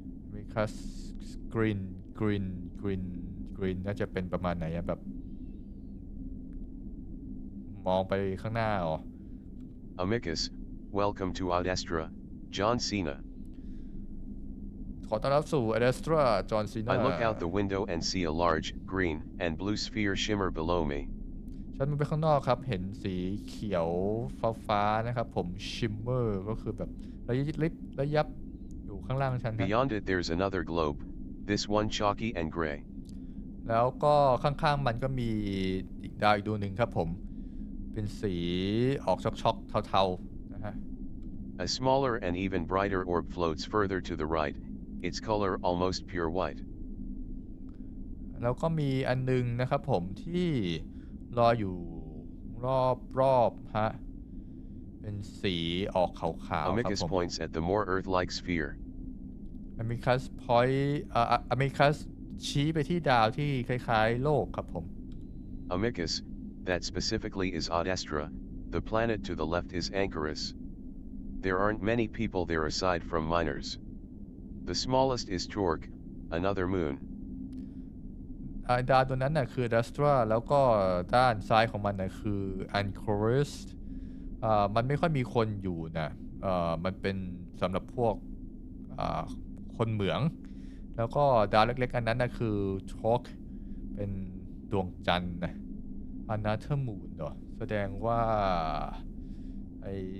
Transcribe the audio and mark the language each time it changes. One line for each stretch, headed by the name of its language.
Thai: Amicus green น่าจะเป็นประมาณไหนแบบมองไปข้างหน้าอ๋อ
English: Amicus, welcome to Adestra, John Cena.
Thai: ขอต้อนรับสู่ Adestra John Cena
English: I look out the window and see a large, green, and blue sphere shimmer below me.
Thai: ฉันมองไปข้างนอกครับเห็นสีเขียวฟ้านะครับผม shimmer ก็คือแบบระยับอยู่ข้างล่างฉัน
English: Beyond it there's another globe, this one chalky and gray.
Thai: แล้วก็ข้างๆมันก็มีอีกดาวอีกดวงหนึ่งครับผมเป็นสีออกช็อกๆเทาๆนะฮะ
English: A smaller and even brighter orb floats further to the right, its color almost pure white.
Thai: แล้วก็มีอันนึงนะครับผมที่ลอยอยู่รอบฮะเป็นสีออกขาวๆครับ
English: Amicus
Thai: ผม
English: points at the more Earth-like sphere.
Thai: Amicus Amicus ชี้ไปที่ดาวที่คล้ายๆโลกครับผม
English: Amicus, that specifically is Adestra, the planet to the left is Anchorus. There aren't many people there aside from miners. The smallest is Torque, another moon.
Thai: ดาวตัวนั้นน่ะคือ Adestra แล้วก็ด้านซ้ายของมันน่ะคือ Anchorus มันไม่ค่อยมีคนอยู่นะมันเป็นสำหรับพวกคนเหมืองแล้วก็ดาวเล็กๆอันนั้นน่ะคือ Torque เป็นดวงจันทร์นะ
English: Another moon
Thai: เหรอแสดงว่าไอ้